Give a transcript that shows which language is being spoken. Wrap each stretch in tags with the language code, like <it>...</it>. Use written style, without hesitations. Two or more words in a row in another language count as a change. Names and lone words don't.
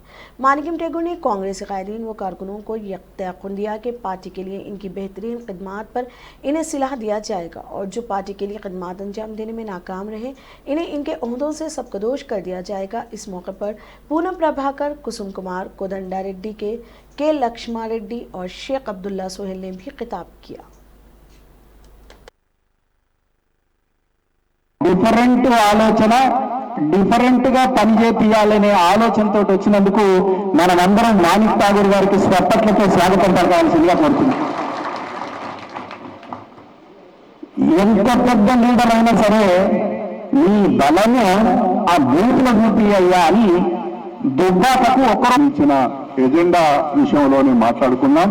<ur>مانیکم ٹیگور نے کانگریسی قائدین و کارکنوں کو تیقن دیا کہ پارٹی کے لیے ان کی بہترین خدمات پر انہیں صلاح دیا جائے گا اور جو پارٹی کے لیے خدمات انجام دینے میں ناکام رہے انہیں ان کے عہدوں سے سبکدوش کر دیا جائے گا۔ اس موقع پر پونم پربھاکر، کسم کمار، کودنڈا ریڈی کے لکشما ریڈی اور شیخ عبداللہ سہیل نے بھی خطاب کیا۔</ur> <te>డిఫరెంట్ ఆలోచన డిఫరెంట్ గా పనిచేయాలనే ఆలోచనతో వచ్చినందుకు మనమందరం మాణిక్ ఠాగూర్ గారికి స్వప్పట్లతో స్వాగతం పలకాల్సిందిగా కోరుతున్నాం। ఎంత పెద్ద లీడర్ అయినా సరే నీ బలము ఆ బూత్లో చూపియ్యా అని దుబ్బాకకు ఒకరు ఇచ్చిన ఎజెండా విషయంలోనే మాట్లాడుకున్నాం।</te>